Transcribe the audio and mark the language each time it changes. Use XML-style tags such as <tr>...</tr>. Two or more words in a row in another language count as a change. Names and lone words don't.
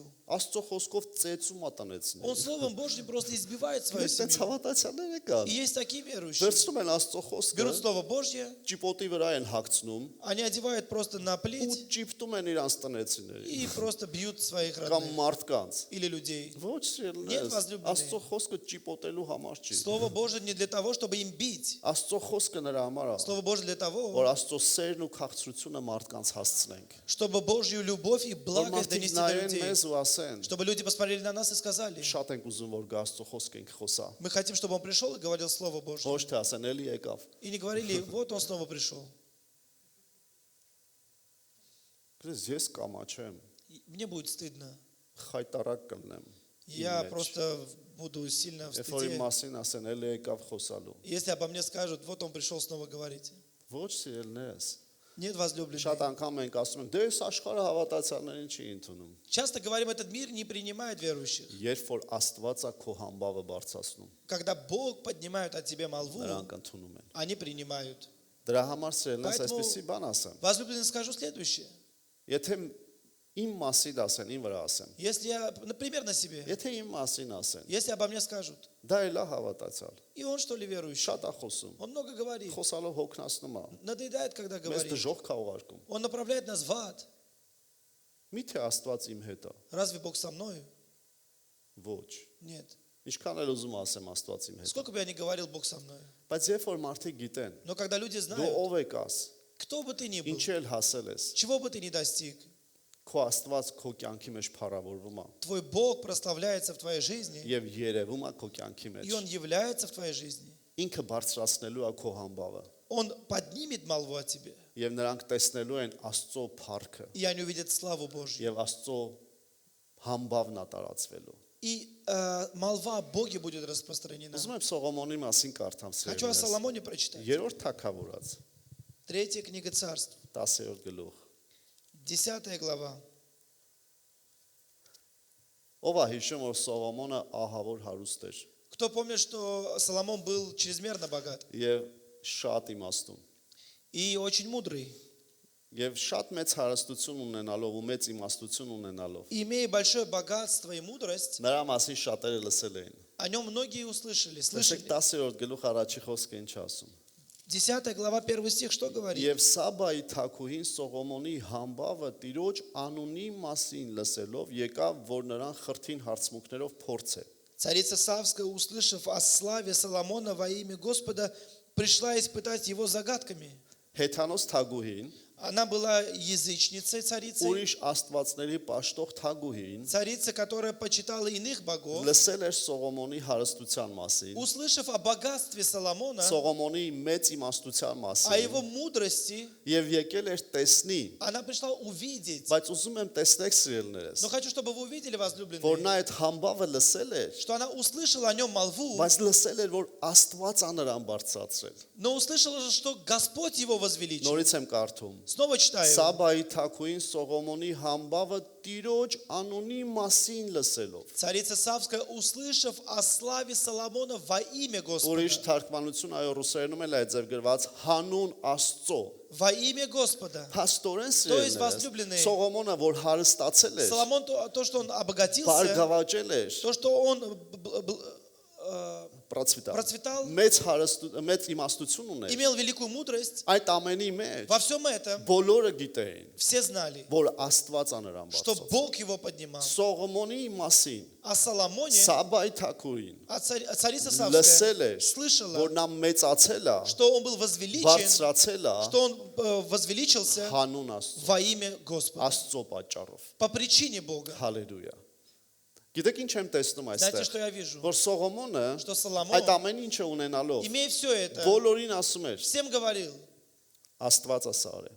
<hy>Աստծո խոսքով ծեծում է</hy> <ru>Он</ru> <hy>տնեցիներին։</hy> <ru>Словом Божьим просто избивает свою</ru> <hy>Ես sense</hy> <ru>семью.</ru> <hy>հավատացյալներ կան։</hy> <ru>И есть такие верующие.</ru> <hy>Վերցնում են Աստծո խոսքը,</hy> <ru>Берут Слово Божье,</ru> <hy>ճիպոտի վրա են հագցնում</hy> <ru>они одевают просто на</ru> <hy>ու</hy> <ru>плеть</ru> <hy>ճիպտում են իրանց տնեցիներին</hy> <ru>и просто бьют своих</ru> <hy>կամ</hy> <ru>родных</ru> <hy>մարդկանց։</hy> <ru>или людей.</ru> <hy>Ոչ</hy> <ru>Нет,</ru> <hy>սիրելիներս,</hy> <ru>возлюбленные.</ru> <hy>Աստծո խոսքը ճիպոտելու համար չի։</hy> <ru>Слово Божье не для того, чтобы им бить.</ru> <hy>Աստծո խոսքը նրա համար է,</hy> <ru>Слово Божье для</ru> <hy>որ</hy> <ru>того,</ru> <hy>Աստծո սերն ու քաղցրությունը մարդկանց հասցնենք։</hy> <ru>чтобы Божью любовь и</ru> <hy>Որ</hy> <ru>благость</ru> <hy>մարդիկ</hy> <ru>донести до</ru> <hy>նայեն</hy> <ru>людей.</ru> <hy>մեզ ու ասեն, ասեն,</hy> <ru>чтобы люди посмотрели на нас и сказали:</ru> <hy>շատ ենք ուզում որ գա Աստծո խոսք ենք խոսա։</hy> <ru>мы хотим, чтобы он пришел и говорил Слово Божье.</ru> <hy>Ոչ թե ասեն էլի եկավ։</hy> <ru>И не говорили: вот он снова пришел.</ru> <hy>Գրես ես կամաչեմ,</hy> <ru>И мне будет стыдно.</ru> <hy>խայտարակ կլնեմ։</hy> <ru>Я</ru> <hy>մեջ։</hy> <ru>просто буду сильно в</ru> <hy>Երբ որ իմ</hy> <ru>стыде.</ru> <hy>մասին ասեն էլի եկավ խոսալու։</hy> <ru>Если обо мне скажут: вот он пришел снова говорить.</ru> <hy>Ոչ սիրելներս։</hy> <ru>Нет, возлюбленные.</ru> <hy>Շատ անգամ ենք ասում ենք, դե այս աշխարհը հավատացյալներին չի ընդունում։</hy> <ru>Часто говорим, этот мир не принимает верующих.</ru> <hy>Երբ որ Աստվածա քո համբավը բարձրացնում,</hy> <ru>Когда Бог поднимает от тебя молву,</ru> <hy>նրանք ընդունում են։</hy> <ru>они принимают.</ru> <hy>Դրա համար սիրելներս</hy> <ru>Поэтому-</ru> <hy>այսպեսի բան ասեմ։</hy> <ru>Возлюбленный, скажу следующее.</ru> <hy>Եթե իմ մասին ասեն, իմ վրա ասեն։</hy> <ru>Если я, например, на себе,</ru> <hy>Եթե իմ մասին ասեն,</hy> <ru>если обо мне скажут:</ru> <hy>դա էլ է հավատացյալ։</hy> <ru>и он что ли верующий?</ru> <hy>Շատ է խոսում։</hy> <ru>Он много говорит.</ru> <hy>Խոսալով հոգնածնում է։</hy> <ru>Надоедает, когда</ru> <hy>Մեզ</hy> <ru>говорит.</ru> <hy>դժոխք է ուղարկում։</hy> <ru>Он направляет нас в ад.</ru> <hy>Միթե Աստված իմ հետ է։</hy> <ru>Разве Бог со мною?</ru> <hy>Ոչ։</hy> <ru>Нет.</ru> <hy>Ինչքան էլ ուզում ասեմ Աստված իմ հետ։</hy> <ru>Сколько бы я ни говорил, Бог со мною.</ru> <hy>Բայց երբ որ մարդիկ գիտեն,</hy> <ru>Но когда люди</ru> <hy>դու</hy> <ru>знают,</ru> <hy>ով եկաս,</hy> <ru>кто бы ты ни был,</ru> <hy>ինչ էլ հասել ես,</hy> <ru>чего бы ты ни достиг,</ru> <hy>քո Աստված քո կյանքի մեջ փառավորվում է</hy> <ru>твой Бог прославляется в твоей жизни,</ru> <hy>եւ երևում է քո кյանքի մեջ։</hy> <ru>и Он является в твоей жизни.</ru> <hy>Ինքը բարձրացնելու է քո համբավը</hy> <ru>Он поднимет молву о тебе,</ru> <hy>եւ նրանք տեսնելու են Աստծո փառքը</hy> <ru>и они увидят славу Божью.</ru> <hy>եւ Աստծո համբավն է տարածվելու։</hy> <ru>И молва о Боге будет распространена.</ru> <hy>Ուզում եմ Սողոմոնի մասին կարդամ</hy> <ru>Хочу о</ru> <hy>սերունդս։</hy> <ru>Соломоне прочитать.</ru> <hy>Երրորդ թագավորած</hy> <ru>3 книга Царств,</ru> <hy>10-րդ գլուխ։</hy> <ru>10 глава.</ru> <hy>Ով է հիշում որ Սողոմոնը ահավոր հարուստ էր</hy> <ru>Кто помнит, что Соломон был чрезмерно богат</ru> <hy>եւ շատ իմաստուն</hy> <ru>и очень мудрый,</ru> <hy>եւ շատ մեծ հարստություն ունենալով ու մեծ իմաստություն ունենալով</hy> <ru>и имея большое богатство и мудрость,</ru> <hy>նրա մասին շատերը лսել էին։</hy> <ru>о нем многие услышали,</ru> <hy>Տեսեք</hy> <ru>слышали.</ru> <hy>10-րդ գլուխ առաջի խոսքը ինչ ասում։</hy> <ru>10 глава, 1 стих, что говорит?</ru> <hy>Եվ Սաբայի թագուհին Սողոմոնի համբավը Տիրոջ անունի մասին լսելով եկավ, որ նրան խրթին հարցմունքներով փորձե։</hy> <ru>Царица Савская, услышав о славе Соломона во имя Господа, пришла испытать его загадками.</ru> <hy>Հեթանոս թագուհին,</hy> <ru>Она была язычницей, царицей,</ru> <hy>ուրիշ աստվածների պաշտող թագուհին,</hy> <ru>царица, которая почитала иных богов.</ru> <hy>լսել էր Սողոմոնի հարստության մասին,</hy> <ru>Услышав о богатстве Соломона,</ru> <hy>Սողոմոնի մեծ իմաստության</hy> <ru>о</ru> <hy>մասին,</hy> <ru>его мудрости,</ru> <hy>եւ եկել էր տեսնի,</hy> <ru>она пришла увидеть.</ru> <hy>բայց ուզում եմ տեսնեք սիրելներս,</hy> <ru>Но хочу, чтобы вы увидели,</ru> <hy>որ</hy> <ru>возлюбленные,</ru> <hy>նա այդ համբավը лսել էր,</hy> <ru>что она услышала о нем молву,</ru> <hy>բայց լսել էր, որ Աստված ա նրան բարձրացրել։</hy> <ru>но услышала, что Господь его возвеличил.</ru> <hy>Նորից եմ կարդում։</hy> <ru>Снова читаю.</ru> <hy>Սաբայի թագուհին Սողոմոնի համբավը Տիրոջ անունի մասին լսելով։</hy> <ru>Царица Савская, услышав о славе Соломона во имя</ru> <hy>Ուրիշ</hy> <ru>Господа,</ru> <hy>թարգմանություն այո ռուսերենում էլ է ձև գրված հանուն Աստծո։</hy> <ru>во имя Господа.</ru> <hy>Փաստորեն</hy> <ru>То есть,</ru> <hy>սիրելիներս,</hy> <ru>возлюбленные,</ru> <hy>Սողոմոնը որ հարստացել էր,</hy> <ru>Соломон, то, что он обогатился,</ru> <hy>բարգավաճել էր,</hy> <ru>то, что он процветал, процветал,</ru> <hy>մեծ իմաստություն ուներ։</hy> <ru>имел великую мудрость,</ru> <hy>Այդ ամենի մեջ</hy> <ru>во всем этом</ru> <hy>բոլորը գիտեին,</hy> <ru>все знали,</ru> <hy>որ Աստված ա նրան</hy> <ru>что</ru> <hy>բարձրացրել։</hy> <ru>Бог его поднимал.</ru> <hy>Սողոմոնի մասին</hy> <ru>О Соломоне,</ru> <hy>Սաբայի թագուհին</hy> <ru>царица</ru> <hy>լսել</hy> <ru>Савская</ru> <hy>էր,</hy> <ru>слышала,</ru> <hy>որ նա մեծացել է,</hy> <ru>что он был возвеличен,</ru> <hy>բարձրացել է</hy> <ru>что он возвеличился</ru> <hy>հանուն Աստծո,</hy> <ru>во имя Господа,</ru> <hy>Աստծո պատճառով։</hy> <ru>по причине Бога.</ru> <hy>Հալելույա։ Գիտեք ինչ եմ տեսնում</hy> <ru>Знаете, что</ru> <hy>այստեղ,</hy> <ru>я вижу?</ru> <hy>որ Սողոմոնը</hy> <ru>Что Соломон,</ru> <hy>այդ ամեն ինչը ունենալով</hy> <ru>имея все это,</ru> <hy>բոլորին ասում էր,</hy> <ru>всем говорил,</ru> <hy>Աստված է սա արել։</hy>